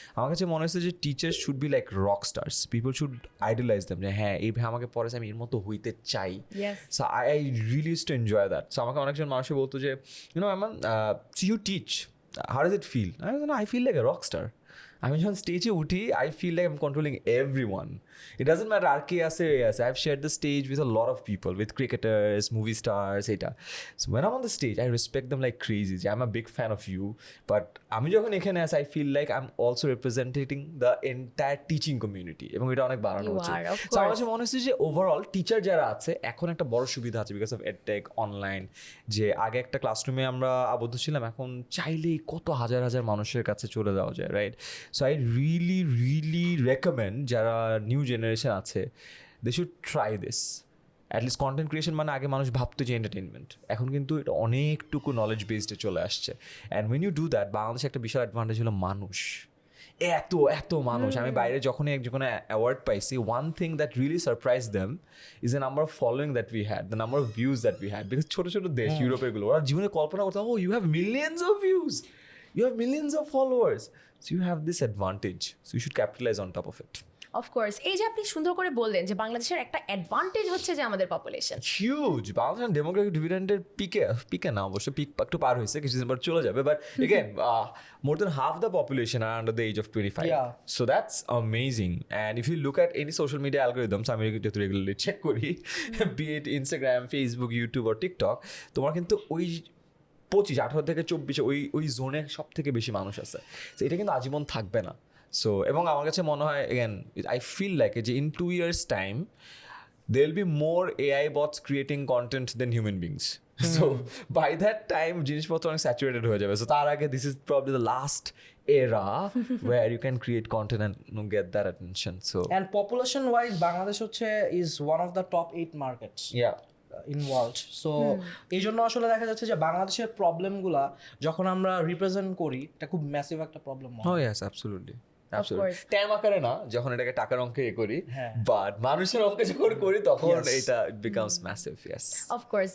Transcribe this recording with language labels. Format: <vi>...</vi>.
<bn>আমার কাছে মনে হয়েছে যে</bn> <en>teacher should be like rock stars, people should idolize them,</en> <bn>যে হ্যাঁ এই ভাই আমাকে পড়েছে, আমি এর মতো হইতে চাই।</bn> <en>So I really use to enjoy that. So</en> <bn>আমাকে অনেকজন মানুষই বলতো যে</bn> <en>You know Aiman, so you teach, how does it feel? I feel like a rock star.</en> <bn>আমি যখন স্টেজে উঠি,</bn> <en>I feel like I am controlling everyone. It doesn't matter</en> <bn>আর কে আছে আছে,</bn> <en>I've shared the stage with a lot of people, with cricketers, movie stars, এটা. So when I'm on the stage, I respect them like crazy. I'm a big fan of you, but</en> <bn>আমি যখন এখানে আসি,</bn> <en>I feel like I'm also representing the entire teaching community,</en> <bn>এবং এটা অনেক বাড়ানো হচ্ছে। So আমার কাছে মনে হচ্ছে যে ওভারঅল টিচার যারা আছে এখন একটা বড় সুবিধা আছে বিকজ অফ এডটেক, অনলাইন। যে আগে একটা ক্লাসরুমে আমরা আবদ্ধ ছিলাম, এখন চাইলেই কত হাজার হাজার মানুষের কাছে চলে যাওয়া যায়, right?</bn> <en>so I really recommend</en> <bn>যারা নিউ জেনারেশন আছে,</bn> <en>They should try this.</en> <bn>At least content creation মানে আগে মানুষ ভাবতো যে এন্টারটেনমেন্ট, এখন কিন্তু এটা অনেকটুকু নলেজ বেসডে চলে আসছে।</bn> <en>and when you do that,</en> <bn>বাংলাদেশে একটা বিশাল অ্যাডভান্টেজ হলো মানুষ, এত মানুষ। আমি বাইরে যখনই যখন অ্যাওয়ার্ড পাইছি,</bn> <en>One thing that really surprise them is the number of following that we had, the number of views that we had. Because</en> <bn>ছোটো ছোটো দেশ, ইউরোপেরগুলো, ওরা জীবনে কল্পনা করতে,</bn> <en>Oh you have millions of views, you have millions of followers, so you have this advantage, so you should capitalize on top of it.</en> <bn>Of course, এই যে আপনি সুন্দর করে বললেন যে বাংলাদেশের একটা অ্যাডভান্টেজ হচ্ছে যে আমাদের পপুলেশন</bn> <en>Huge.</en> <bn>বাংলাদেশের ডেমোগ্রাফিক ডিভিডেন্ডের পিকে না, অবশ্য পিক একটু পার হয়েছে, কিছুদিন পর চলে যাবে, but again</bn> <en>more than half the population are under the age of 25. So that's amazing. And if you look at any social media algorithms,</en> <bn>আমি যেহেতু রেগুলারলি চেক করি,</bn> <en>be it Instagram, Facebook, YouTube or TikTok,</en> <bn>তোমার কিন্তু ওই 25-18 থেকে 24 ওই জোনে সব থেকে বেশি মানুষ আছে। তো এটা কিন্তু আজীবন থাকবে না। সো এবং আমার কাছে মনে হয়</bn> <en>Again, I feel like যে in 2 years time there will be more AI bots creating content than human beings. So by that time</en> <bn>জিনিসপত্র অনেক স্যাচুরেটেড হয়ে যাবে। সো তার আগে</bn> <en>this is probably the last era where you can create content and get that attention. So and population wise Bangladesh হচ্ছে is one of the top 8 markets in world.</en> <bn>So এই জন্য আসলে দেখা যাচ্ছে যে বাংলাদেশের প্রবলেমগুলা যখন আমরা রিপ্রেজেন্ট করি, এটা খুব ম্যাসিভ একটা প্রবলেম।</bn> <en>Oh yes, absolutely.</en> <bn>ট্যাম আকারে না, যখন এটাকে টাকার অঙ্কে করি, বাট মানুষের অঙ্কে যখন করি তখন এটা বিকামস ম্যাসিভ।</bn> <en>Yes, of course.</en>